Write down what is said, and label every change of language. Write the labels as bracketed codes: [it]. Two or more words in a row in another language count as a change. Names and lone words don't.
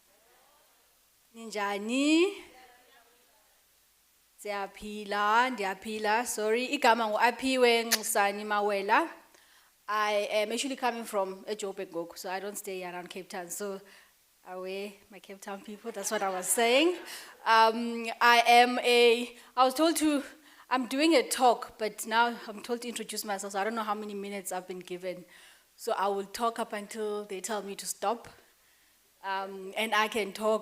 [xh] Ninjani? Ndiyaphila, sorry. Igama nguAphiwe Nxusani Mawela. [en] I am actually coming from eJoburg ngoku, so I don't stay around Cape Town. So away, my Cape Town people, that's what I was saying. I was told I'm doing a talk, but now I'm told to introduce myself, so I don't know how many minutes I've been given. So I will talk up until they tell me to stop, and I can talk.